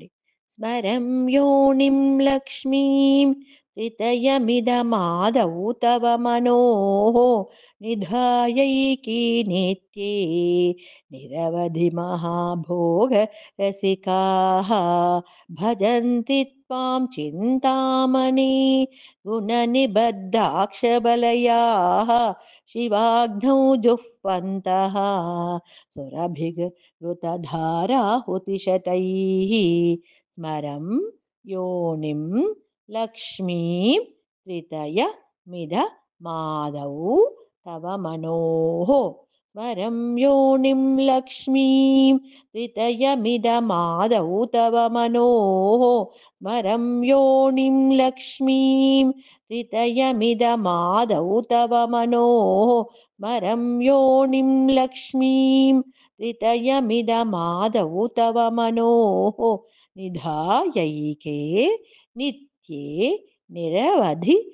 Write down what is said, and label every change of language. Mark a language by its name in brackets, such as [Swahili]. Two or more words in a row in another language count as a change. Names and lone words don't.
[Sanskrit] स्मरं योनिं लक्ष्मीं त्रितयमिदमादौ तव मनोः निधायैकि नित्ये निरवधि महाभोग रसिकाः भजन्ति त्वां चिन्तामणि गुणनिबद्धाक्षबलयाः शिवाग्नौ जुह्वन्तः सुरभिगृतधाराहुतिशतैः स्मरं योनिं लक्ष्मीं त्रितयमिदमादौ तव मनोः स्मरं योनिं लक्ष्मीं त्रितयमिदमादौ तव मनोः स्मरं योनिं लक्ष्मीं त्रितयमिदमादौ तव मनोः स्मरं योनिं लक्ष्मीं त्रितयमिदमादौ तव मनोः निधायैके नित्ये निरवधि